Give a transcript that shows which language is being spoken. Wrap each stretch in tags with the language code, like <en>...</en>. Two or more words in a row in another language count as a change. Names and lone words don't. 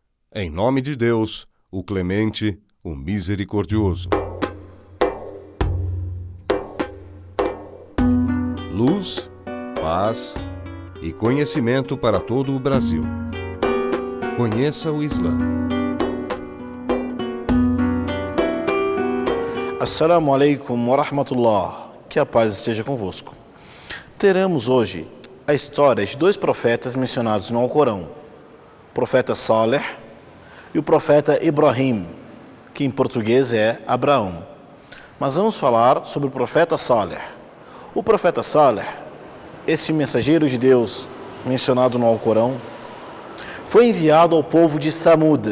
<pt>Em nome de Deus, o clemente, o misericordioso. Luz, paz e conhecimento para todo o Brasil. Conheça o Islã.</pt> <ar>السلام عليكم ورحمة الله.</ar> <pt>Que a paz esteja convosco. Teremos hoje a história de dois profetas mencionados no Alcorão. O profeta Saleh e o profeta Ibrahim, que em português é Abraão. Mas vamos falar sobre o profeta Saleh. O profeta Saleh, esse mensageiro de Deus mencionado no Alcorão, foi enviado ao povo de Samud.</pt>